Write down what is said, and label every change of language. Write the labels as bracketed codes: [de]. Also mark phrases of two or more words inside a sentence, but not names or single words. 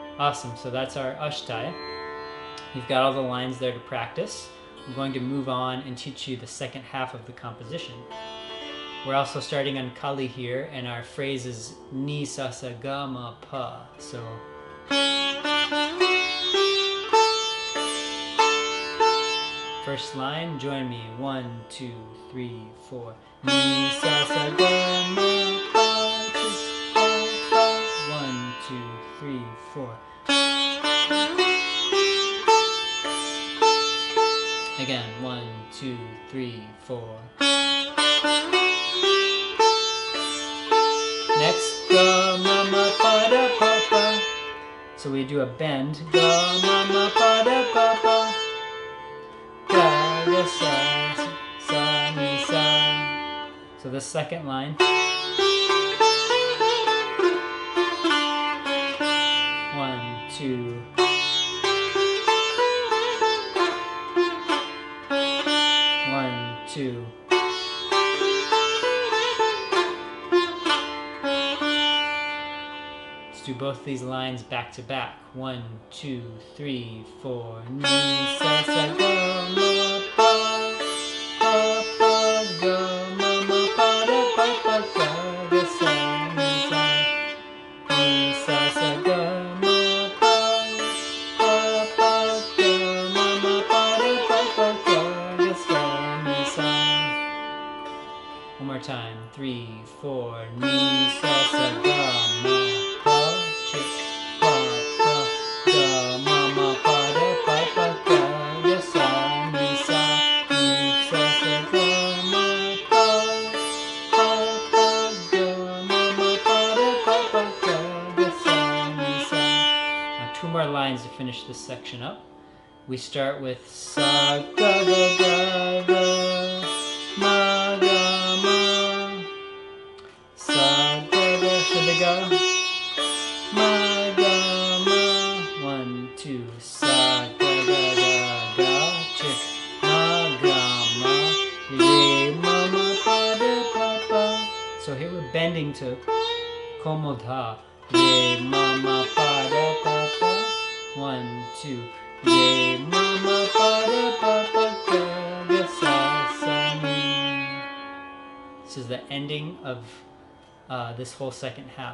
[en] awesome. So that's our Ashtai. You've got all the lines there to practice. I'm going to move on and teach you the second half of the composition. We're also starting on Kali here, and our phrase is Ni sa sa ga ma pa. So first line, join me. 1, 2, 3, 4. Ni sa sa ga ma pa. 1, 2, 3, 4. Again, 1, 2, 3, 4. Next, ga ma ma pa da pa pa. So we do a bend. Ga ma ma pa da pa pa. Ga ga sa sa ni sa. So the second line. 1, 2. 1, 2. Let's do both these lines back to back. 1, 2, 3, 4. Ni sa sa ga ma pa pa pa ga ma ma pa da pa pa ga ga sa ni sa. Ni sa sa ga ma pa pa pa ga ma ma pa da pa pa ga ga sa ni sa. One more time. 3, 4. Ni sa sa ga ma pa chick pa pa ga ma ma pa da pa pa ga ga sa ni sa. Ni sa sa ga ma pa pa pa ga ma ma pa da pa pa ga ga sa ni sa. Now 2 more lines to finish this section up. We start with sa ga ga ga ga ma ga ma. Sa ga ga shada ga ma ga ma. 1, 2. Sa ga ga ga ga chick ma ga ma re ma ma pa da pa pa. So here we're bending to komodha. Re ma ma pa da pa pa. 1, 2. Re ma ma pa da pa pa ga ga sa sa ni. This is the ending of this whole second half.